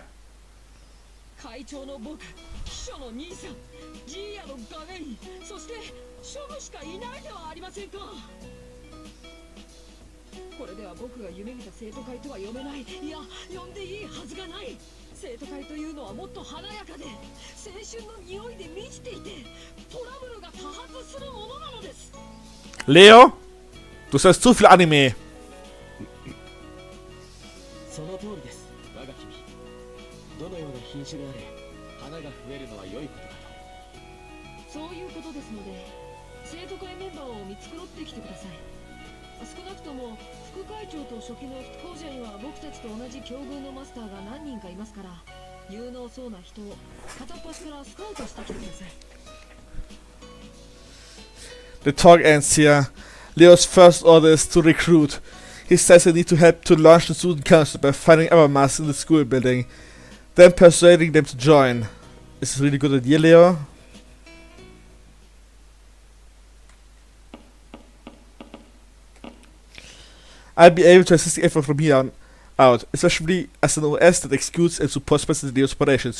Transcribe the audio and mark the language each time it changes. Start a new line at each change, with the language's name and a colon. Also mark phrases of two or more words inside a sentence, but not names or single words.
Japanese: 会長の僕、秘書の兄さん、ジーヤのガメイン、そしてショムしかいないではありませんか。これでは僕が夢見た生徒会とは呼べない。いや、呼んでいいはずがない。生徒会というのはもっと華やかで青春の匂いで満ちていて、トラブルが多発するものなのです。
German: Leo? Du schaust zu viel Anime.
Japanese: その通りです。我が君、どのような品種であれ花が増えるのは良いことだと。そういうことですので、生徒会メンバーを見繕ってきてください。少なくとも副会長と初期の副校舎には僕たちと同じ境遇のマスターが何人かいますから、有能そうな人を片っ端からスカウトしてきてください。
English: The talk ends here. Leo's first order is to recruit. He says they need to help to launch the student council by finding other masks in the school building, then persuading them to join. Is this a really good idea, Leo? I'll be able to assist the effort from here on out, especially as an OS that executes and supports President Leo's operations.